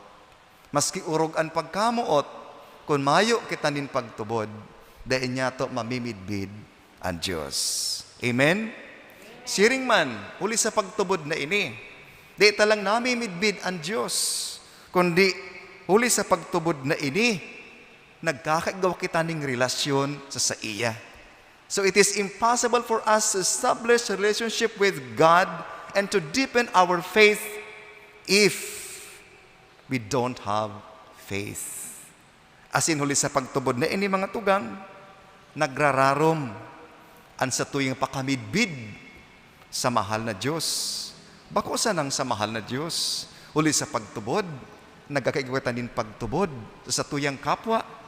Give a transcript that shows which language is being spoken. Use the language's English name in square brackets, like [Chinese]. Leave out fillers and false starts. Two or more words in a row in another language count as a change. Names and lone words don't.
[Bikol] Maski urog ang pagkamuot, kung mayo kita nin pagtubod, dahil niya to mamimidbid ang Diyos. Amen? Siring man, uli sa pagtubod na ini, di talang namimidbid ang Diyos, kundi uli sa pagtubod na ini, nagkakagaw kita ning relasyon sa iya. [English] So it is impossible for us to establish a relationship with God and to deepen our faith if we don't have faith. [Bikol] Asin huli sa pagtubod na ini, mga tugang, nagrararom ang sa tuyang pakamidbid sa mahal na Diyos. Bako sanang sa mahal na Diyos, huli sa pagtubod, nagkakaigwatan din pagtubod sa tuyang kapwa.